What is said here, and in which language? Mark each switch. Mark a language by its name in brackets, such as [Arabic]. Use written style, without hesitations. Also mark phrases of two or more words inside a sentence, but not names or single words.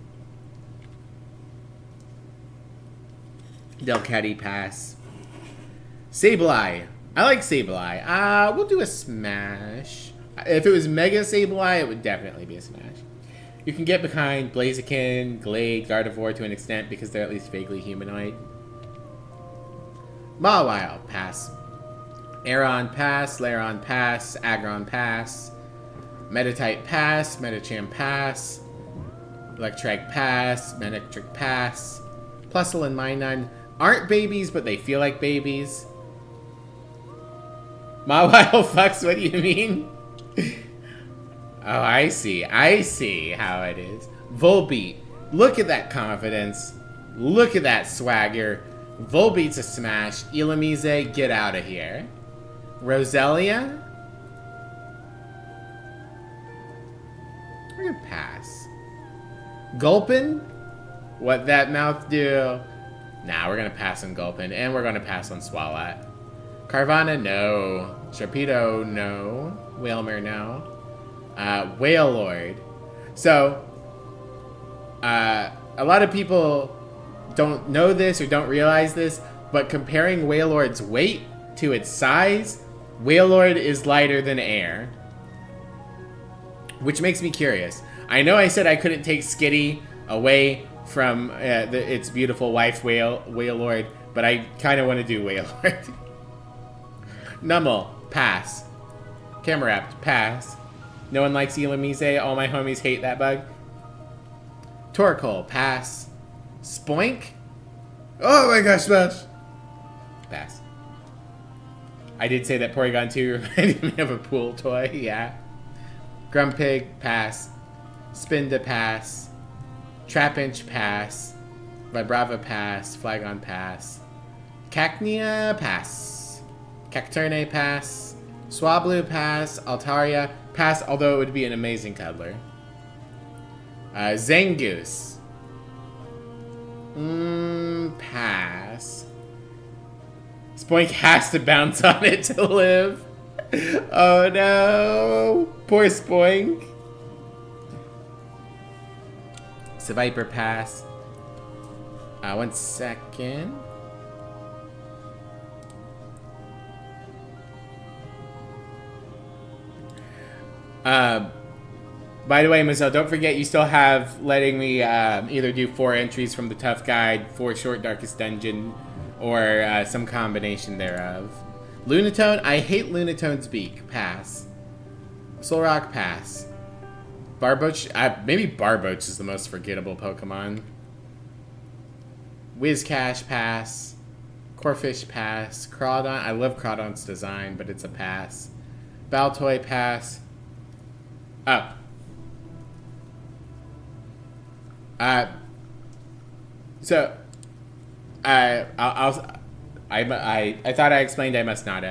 [English] Delcatty, pass. Sableye. I like Sableye. We'll do a smash. If it was Mega Sableye, it would definitely be a smash. You can get behind Blaziken, Glade, Gardevoir to an extent because they're at least vaguely humanoid. Mawile, pass. Aeron, pass. Lairon, pass. Aggron, pass. Meditite, pass. Medicham, pass. Electrike, pass. Manectric, pass. Plusle and Minun aren't babies, but they feel like babies. Mawile fucks, what do you mean? Oh, I see how it is. Volbeat, look at that confidence. Look at that swagger. Volbeat's a smash. Illumise, get out of here. Roselia? We're gonna pass. Gulpin? What that mouth do? Nah, we're gonna pass on Gulpin, and we're gonna pass on Swalot. Carvana, no. Sharpedo, no. Wailmer, no. Wailord. So, a lot of people don't know this or don't realize this, but comparing Wailord's weight to its size, Wailord is lighter than air. Which makes me curious. I know I said I couldn't take Skitty away from its beautiful wife, Wailord, but I kind of want to do Wailord. Numel, pass. Camerupt, pass. No one likes Illumise. All my homies hate that bug. Torkoal, pass. Spoink, Oh my gosh, Smash! pass. I did say that Porygon 2 reminded me of a pool toy, yeah. Grumpig, pass. Spinda, pass. Trapinch, pass. Vibrava, pass. Flagon, pass. Cacnea, pass. Cacturne, pass. Swablu, pass. Altaria, pass, although it would be an amazing cuddler. Zangoose. Pass. Spoink has to bounce on it to live. Oh no. Poor Spoink. Seviper, pass. 1 second. By the way, Mazel, don't forget you still have letting me either do 4 entries from the Tough Guide, 4 short Darkest Dungeon, or some combination thereof. Lunatone, I hate Lunatone's beak. Pass. Solrock, pass. Barboach, maybe Barboach is the most forgettable Pokemon. Whiscash, pass. Corphish, pass. Crawdon, I love Crawdon's design, but it's a pass. Baltoy, pass. Up. So, I thought I explained, I must not have.